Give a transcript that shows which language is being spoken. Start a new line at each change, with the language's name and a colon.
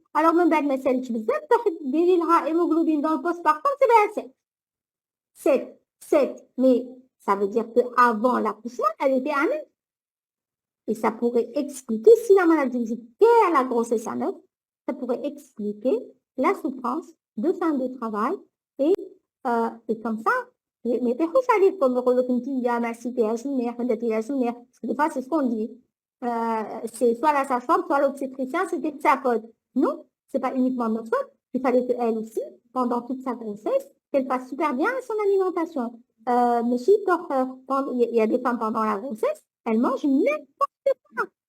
French: Alors, même
Arabic: بعد ما سالتش بزاف ديري لها
French: hémoglobine dans le postpartum, c'est bien 7. 7. Mais ça veut dire qu'avant l'accouchement, elle était à 9. Et ça pourrait expliquer, si la maladie est à la grossesse à 9, ça pourrait expliquer la souffrance de fin de travail. Et comme ça, mais
Arabic: تروحوش عليكم يقول لك انت ما عسيتيهاش منيح ما درتيهاش منيح.
French: Parce que des fois, c'est ce qu'on dit. C'est soit la sage-femme, soit l'obstétricien, c'était de sa faute. Non, c'est pas uniquement de notre faute. Il fallait qu'elle aussi, pendant toute sa grossesse, qu'elle fasse super bien son alimentation. Mais si il y a des femmes pendant la grossesse, elles mangent n'importe quoi.